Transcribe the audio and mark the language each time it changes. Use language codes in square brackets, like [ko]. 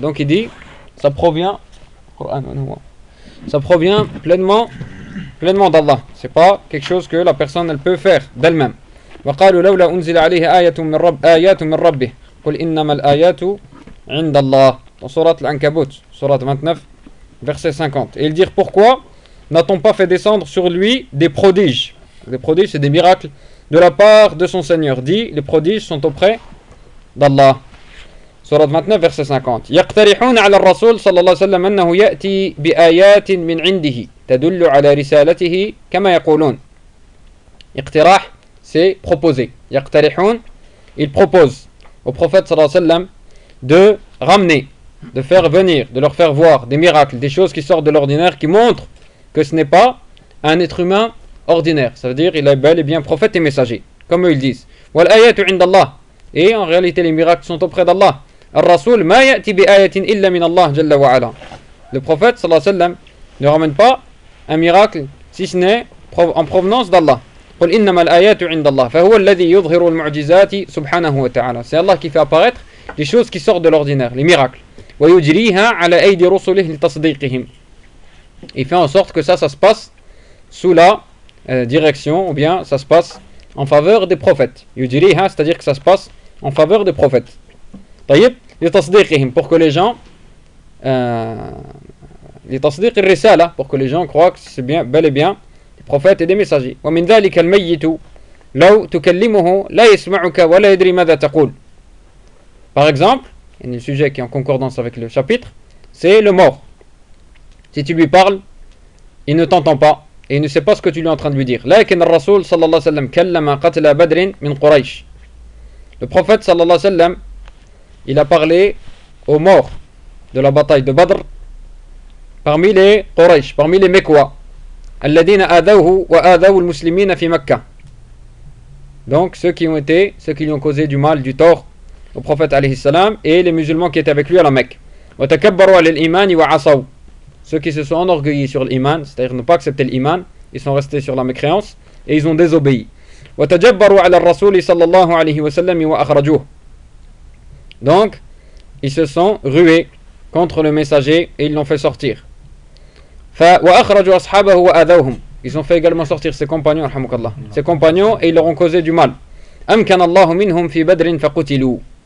[fr] Donc il dit, ça provient, pleinement d'Allah. C'est pas quelque chose que la personne elle peut faire d'elle-même. [ar] وقالوا لولا أنزل عليه آيات من ربه. قل إنما الآيات عند الله. [fr] Dans sourate l'Ankabut, sourate 29, verset 50. Et ils dirent, pourquoi n'a-t-on pas fait descendre sur lui des prodiges? Des prodiges, c'est des miracles de la part de son Seigneur. Dit, les prodiges sont auprès d'Allah. Sourate 29, verset 50. [ar] يقترحون على الرسول صلى الله عليه وسلم أنه يأتي بآيات من عنده تدل على رسالته كما يقولون. [fr] اقتراح, c'est proposer. يقترحون, ils proposent au prophète صلى الله عليه وسلم de ramener, de faire venir, de leur faire voir des miracles, des choses qui sortent de l'ordinaire, qui montrent que ce n'est pas un être humain ordinaire. Ça veut dire qu'il est bel et bien prophète et messager, comme eux ils disent. [ar] وَالْآيَاتُ عِنْدَ اللَّهِ. [fr] Et en réalité, les miracles sont auprès d'Allah. [ar] الرَّسُولُ مَا يَأْتِ بِآيَةٍ إِلَّا مِنَ اللَّهِ جَلَّ وَعَلَى. [fr] Le prophète, sallallahu alayhi wa sallam, ne ramène pas un miracle, si ce n'est en provenance d'Allah. [ar] قُلْ إِنَّمَا الْآيَاتُ عِنْدَ اللَّهِ فَهُوَ الَّذِي يُظْهِرُ الْمُعْجِزَاتِ سُبْحَانَهُ وَتَعَالَى. [fr] C'est Allah qui fait apparaître les choses qui sortent de l'ordinaire, les miracles. [ar] وَيُجْرِيهَا عَلَى أَيْدِ رُسُلِهِ لِتَصْدِيقِهِمْ. [fr] Il fait en sorte que ça se passe sous la direction, ou bien ça se passe en faveur des prophètes. يُجْرِيهَا, c'est-à-dire que ça se passe en faveur des prophètes. طيب, لِتَصْدِيقِهِمْ, pour que les gens [ar] لِتَصْدِيقِ الرِّسَالَةِ, [fr] pour que les gens croient que c'est bien, bel et bien prophète et des messagers. [ar] ومن ذلك الميت لو تكلمه لا يسمعك ولا يدري ماذا تقول. [fr] Par exemple, il y a un sujet qui est en concordance avec le chapitre, c'est le mort. Si tu lui parles, il ne t'entend pas et il ne sait pas ce que tu lui es en train de lui dire. [ar] لكن الرسول صلى الله عليه وسلم كلم قتل بدر من قريش. [fr] Le prophète صلى الله عليه وسلم, il a parlé aux morts de la bataille de Badr parmi les Quraysh, parmi les Mekwas. [ar] الذين آذوه وآذوا المسلمين في مكة. [fr] Donc ceux qui lui ont causé du mal, du tort au prophète alayhi salam et les musulmans qui étaient avec lui à la Mecque. [ar] وتكبروا على الإيمان وعصوا. [fr] Ceux qui se sont enorgueillis sur l'iman, c'est-à-dire n'ont pas accepté l'iman, ils sont restés sur la mécréance et ils ont désobéi. [ar] وتجبروا على الرسول صلى الله عليه وسلم وأخرجوه. [fr] Donc ils se sont rués contre le messager et ils l'ont fait sortir. [ar] وَأَخْرَجُوا أَصْحَابَهُ وَأَذَوْهُمْ. [fr] Ils ont fait également sortir ses compagnons, alhamdulillah. Ses compagnons, et ils leur ont causé du mal. [ar] أَمْكَنَ اللَّهُ مِنْهُمْ فِي بَدْرٍ فَقُتِلُوا.